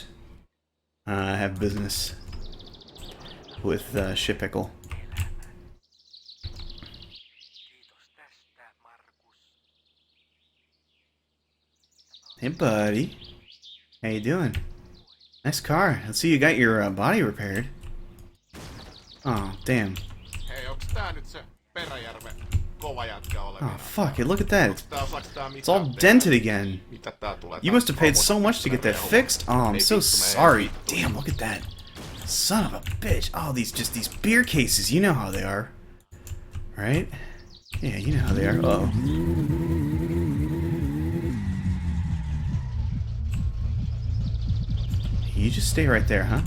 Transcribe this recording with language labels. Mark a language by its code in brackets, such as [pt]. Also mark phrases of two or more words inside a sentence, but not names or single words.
[en] I have business with Shipeckle. Hey, buddy. How you doing? Nice car. Let's see you got your body repaired. Oh, damn. [fi] Hei, onks tää nyt se Peräjärven kova jätkä olevina? [en] Oh, fuck it. Look at that. [fi] Onks tää, osaaks tää [en] It's all [fi] mitään [en] dented [fi] tehdä? [en] again. [fi] Mitä tää tulee? [en] You must have paid so much to get that fixed. Oh, I'm so sorry. Damn, look at that. Son of a bitch. Oh, these beer cases. You know how they are. Right? Yeah, you know how they are. Uh-oh. You just stay right there, huh?